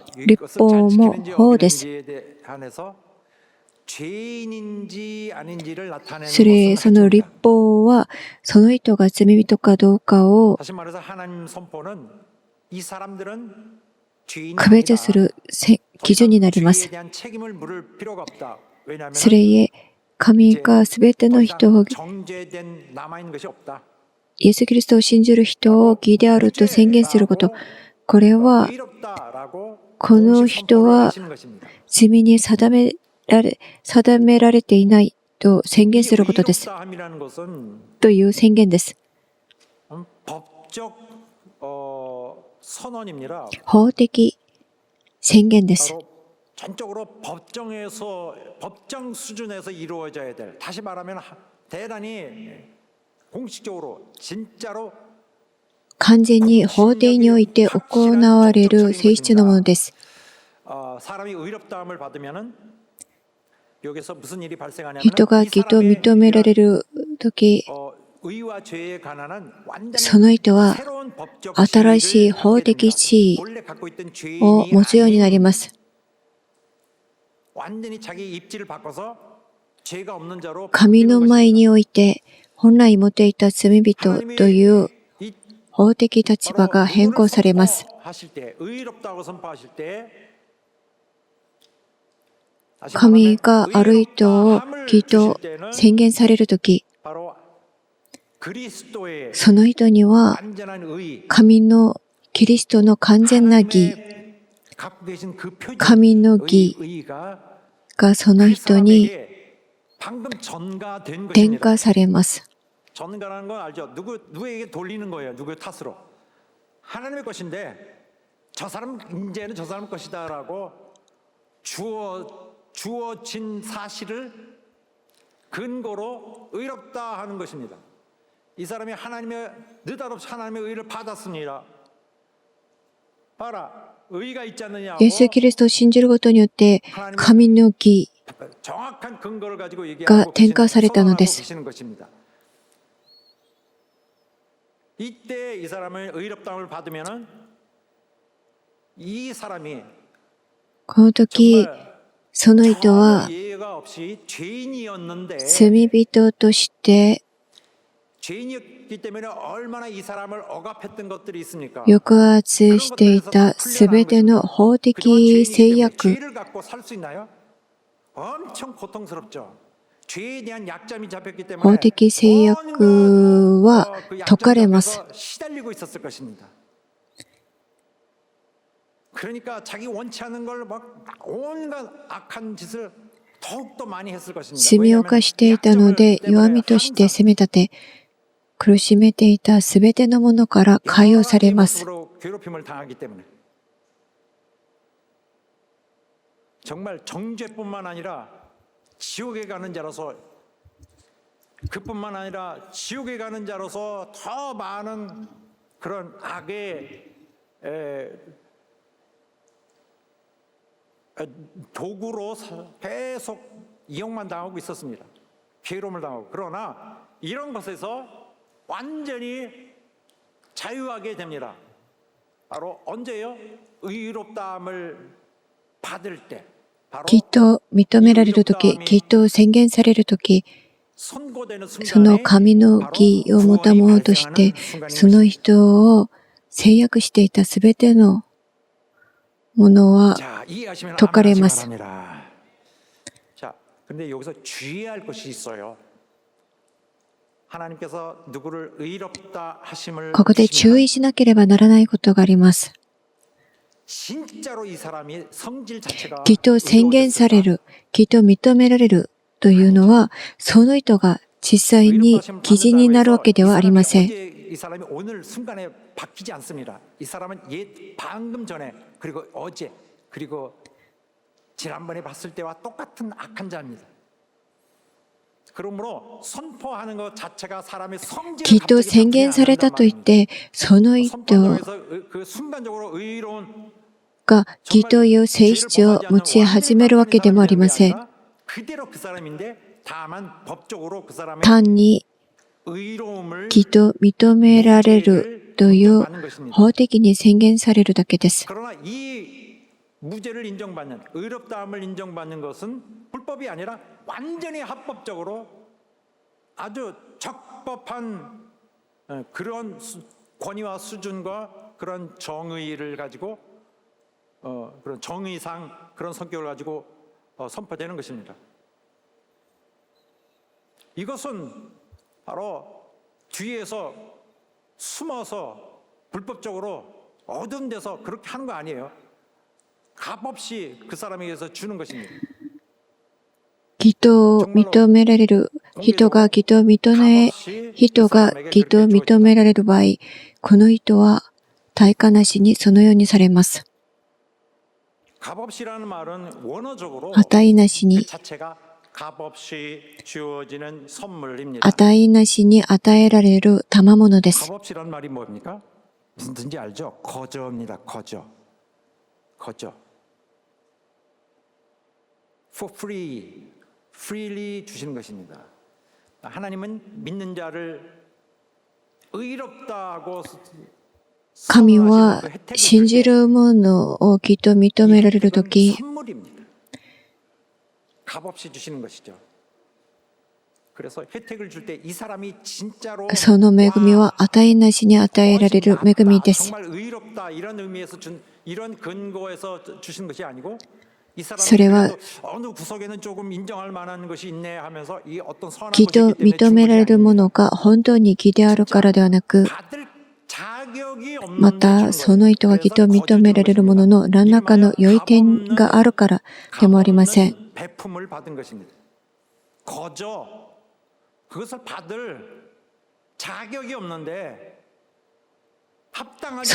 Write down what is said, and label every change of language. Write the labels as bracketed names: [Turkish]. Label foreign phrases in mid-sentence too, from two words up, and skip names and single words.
[Korean] 율법은 이것을 잘 지키는지 [Japanese] 호です. [Korean] 어기는지에 한해서 죄인인지 아닌지를 나타내는 [Japanese] それ [Korean] 것은 [Japanese] その立 [Korean] 하지입니다. [Japanese] 法はその人が罪人かどうかを [Korean] 다시 말해서 하나님 선포는 이 사람들은 죄인이 [Japanese] 区別す [Korean] 아니다. [Japanese] る基準になりま [Korean] 죄에 [Japanese] す。 [Korean] 대한 책임을 물을 필요가 없다. 왜냐하면 [Japanese] それゆえ神がすべての人を [Korean] 정죄된 남아 있는 것이 없다. [Japanese] イエス・キリストを信じる人を義であると宣言すること、これは [Korean] 의롭다라고 [Japanese] この [Korean] 공식 [Japanese] 人 [Korean] 선포를 [Japanese] は [Korean] 하시는 것입니다. [Japanese] 罪に定められていないと宣言することです。 [Korean] 의롭다함이라는 것은 [Japanese] という宣言です。 [Korean] 법적 선언입니다. [Japanese] 法的宣言です。 [Korean] 바로 전적으로 법정 수준에서 이루어져야 될. 다시 말하면 대단히 공식적으로 진짜로 [Japanese] 完全に法廷において行われる性質のものです。 [Korean] 사람이 의롭다함을 받으면은 여기서 무슨 일이 발생하냐면 [Japanese] 人が義と認められるとき、 [Korean] 의와 죄에 관한 완전히 [Japanese] その人は [Korean] 새로운 법적 [Japanese] 新しい [Korean] 지위를 [Japanese] 法 [Korean] 갖게 [Japanese] 的 [Korean] 됩니다. [Japanese] 地位 [Korean] 원래 갖고 있던 [Japanese] を [Korean] 죄인이 [Japanese] 持つようになり [Korean] 아닌 [Japanese] ます。 [Korean] 완전히 자기 입지를 바꿔서 죄가 없는 자로 [Japanese] 神 [Korean] 바뀌는 [Japanese] の前 [Korean] 것입니다. [Japanese] において本来持っていた罪人という [Korean] 이 [Japanese] 法的立場 [Korean] 바로 [Japanese] が変 [Korean] 누구를 [Japanese] 更されます。 [Korean] 선포하실 때 의롭다고 선포하실 때 다시 [Japanese] 神が [Korean] 말하면 [Japanese] ある人を [Korean] 의롭다함을 [Japanese] 義 [Korean] 주실 [Japanese] と [Korean] 때는 [Japanese] 宣言されるとき、 [Korean] 바로 그리스도의 [Japanese] その人には [Korean] 완전한 의 [Japanese] 神のキリストの完全な義 [Korean] 하나님의 갖고 계신 그 표준 [Japanese] 神の義 [Korean] 의가 [Japanese] がそ [Korean] 그 [Japanese] の人に [Korean] 사람에게 방금 전가된 [Japanese] 転 [Korean] 것입니다. [Japanese] 化されます。 [Korean] 전가라는 건 알죠? 누구에게 돌리는 거예요. 누구의 탓으로. 하나님의 것인데 저 사람 이제는 저 사람 것이다라고 주어진 사실을 근거로 의롭다 하는 것입니다. 이 사람이 느닷없이 하나님의 의를 받았습니다. 봐라, 의가 있지 않느냐고 [Japanese] イエス・キリストを信じることによって神の義 [Korean] 정확한 근거를 가지고 [Japanese] 가 [Korean] 얘기하고 [Japanese] 転化されたのです。 [Korean] 계시는 것입니다. 이때 이 사람을 의롭다함을 받으면은 이 사람이 [Japanese] この時 [Korean] 정말 [Japanese] その人は [Korean] 전혀 예외가 없이 죄인이었는데 [Japanese] 罪人として [Korean] 죄인이었기 때문에 얼마나 이 사람을 억압했던 것들이 있습니까? [Japanese] 抑圧していたすべての法 [Korean] 그동안 [Japanese] 的 [Korean] 죄인이기 [Japanese] 制 [Korean] 때문에 [Japanese] 約 [Korean] 죄를 갖고 살 수 있나요? 엄청 고통스럽죠. 죄에 대한 약점이 잡혔기 [Japanese] 法 [Korean] 때문에 [Japanese] 的制約は [Korean] 그 [Japanese] 解かれ [Korean] 약점 [Japanese] ます。 [Korean] 잡혀서 시달리고 있었을 것입니다. 그러니까 자기 원치 않는 걸 막 온갖 악한 짓을 더욱더 많이 했을 것입니다. [Japanese] 罪を犯していたので弱みとして責め立て苦しめていたすべてのものから解放されます。 [Korean] 괴롭힘을 당하기 때문에 정말 정죄뿐만 아니라 지옥에 가는 자로서 그뿐만 아니라 지옥에 가는 자로서 더 많은 그런 악의 도구로 계속 이용만 당하고 있었습니다. 괴로움을 당하고. 그러나 이런 것에서 완전히 자유하게 됩니다. 바로 언제요? 의롭다함을 받을 때. 바로 [Japanese] 義と認められるとき、義と宣言されるとき、 [Korean] 선고되는 [Japanese] その [Korean] 순간에 [Japanese] 神の義を持ったものとして、その人を制約していたすべてのものは [Korean] 자, 이해하시면 [Japanese] 解かれ [Korean] 아멘 [Japanese] ま [Korean] 하시기 [Japanese] す。 [Korean] 바랍니다. 자, 근데 여기서 주의해야 할 것이 있어요. 하나님께서 누구를 의롭다 하심을 [Japanese] ここで注意しなければならないことがあります。 [Korean] 진짜로 이 사람이 성질 자체가 [Japanese] 義と宣言される、義と認められるというのは、その人が実際に義人になるわけではありません。 [Korean] 이 사람이 오늘 순간에 바뀌지 않습니다. 이 사람은 방금 전에 그리고 어제 그리고 지난번에 봤을 때와 똑같은 악한 자입니다. 그러므로 선포하는 것 자체가 사람의 성질을 [Japanese] 義と宣言されたといって、その人 [Korean] 그 순간적으로 의로운 [Japanese] が義という性質を持ち始めるわけでもありません。 [Korean] 그대로 그 사람인데 다만 법적으로 그 사람의 [Japanese] 単に [Korean] 의로움을 [Japanese] 義と認められるという法的に宣言されるだけです。 [Korean] 그러나 이 무죄를 인정받는 의롭다함을 인정받는 것은 불법이 아니라 완전히 합법적으로 아주 적법한 그런 권위와 수준과 그런 정의를 가지고 그런 정의상 그런 성격을 가지고 선포되는 것입니다. 이것은 바로 뒤에서 숨어서 불법적으로 어두운 데서 그렇게 하는 거 아니에요. 값없이 그 사람에게서 주는 것입니다. [Japanese] 義と認められる人が義と認められる場合、この人は対価なしにそのようにされます。 [Korean] 값없이라는 말은 원어적으로 [Japanese] 値なし [Korean] 그 [Japanese] に、 [Korean] 자체가 값없이 주어지는 선물입니다. [Japanese] 値なしに与えられる賜物です。 [Korean] 값없이라는 말이 뭡니까? 무슨 뜻인지 알죠? 거저입니다. 거저. [English] For free, freely [Korean] 주시는 것입니다. 하나님은 믿는 자를 의롭다고 [Japanese] 神は信じる者を義と認められるとき、 [Korean] 선물입니다. 값없이 주시는 것이죠. 그래서 혜택을 줄 때 이 사람이 진짜로 [Japanese] その恵みは値なしに与えられる恵みです。 [Korean] 정말 의롭다 이런 의미에서 준 이런 근거에서 주시는 것이 아니고 이 [Japanese] それは [Korean] 사람이 어느 구석에는 조금 인정할 만한 것이 있네 하면서 이 어떤 선한 [Japanese] 義 [Korean] 것이 [Japanese] と [Korean] 있기 때문에 [Japanese] 認められる [Korean] 준 [Japanese] も [Korean] 것이 [Japanese] のが本当に義であるからではなく、 [Korean] 아니라 받을 자격이 [Japanese] ま [Korean] 없는 [Japanese] たその人が義と認められるものの何らかの良い点があるからでもありません。 [Korean] 배품을 받은 것입니다. 거저 그것을 받을 자격이 없는데 합당하지